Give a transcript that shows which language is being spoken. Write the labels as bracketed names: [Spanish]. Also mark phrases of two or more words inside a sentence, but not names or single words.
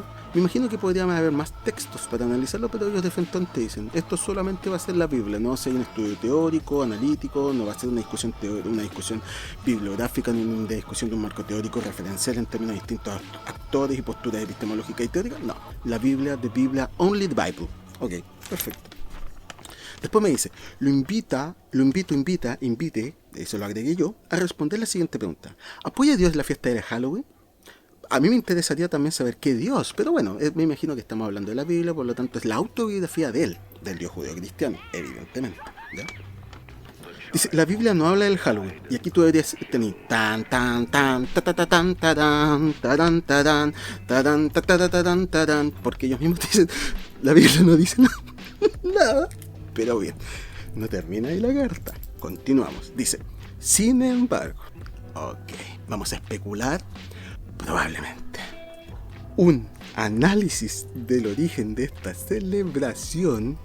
[Spanish] Me imagino que podrían haber más textos para analizarlo, pero ellos de frente te dicen, esto solamente va a ser la Biblia, no va a ser un estudio teórico, analítico, no va a ser una discusión bibliográfica, ni una discusión de un marco teórico referencial en términos de distintos actores y posturas epistemológicas y teóricas. No, la Biblia, [English] the Biblia, only the Bible. [Spanish] Ok, perfecto. Después me dice, invite, eso lo agregué yo, a responder la siguiente pregunta. ¿Apoya Dios la fiesta de Halloween? A mí me interesaría también saber qué Dios, pero bueno, me imagino que estamos hablando de la Biblia, por lo tanto es la autobiografía de él, del Dios judío cristiano, evidentemente, ¿ya? Dice, la Biblia no habla del Halloween, y aquí tú deberías tener tan tan tan ta ta ta tan taran taran taran taran ta ta ta tan taran, porque ellos mismos dicen, la Biblia no dice nada, pero bien, no termina ahí la carta, continuamos, dice, sin embargo, ok, vamos a especular. Probablemente un análisis del origen de esta celebración.